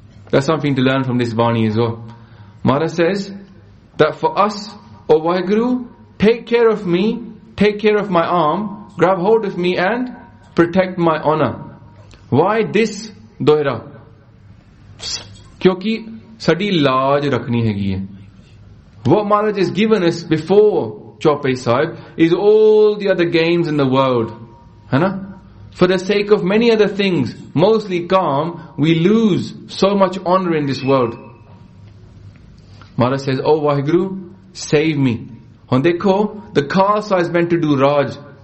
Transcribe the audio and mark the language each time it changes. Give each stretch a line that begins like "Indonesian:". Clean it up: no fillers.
English: That's something to learn from this Bani as well. Maharaj says that for us, O Vaheguru, take care of me, take care of my arm, grab hold of me and protect my honor. Why this dohra?
Punjabi: ਕਿਉਂਕਿ ਸਾਡੀ ਲਾਜ ਰੱਖਣੀ ਹੈ.
English: What Maharaj has given us before Chaupai Sahib is all the other games in the world. Hai na? For the sake of many other things, mostly calm, we lose so much honor in this world. Maharaj says, Oh Vaheguru, save me. And dekho, the Khalsa is meant to do Raj.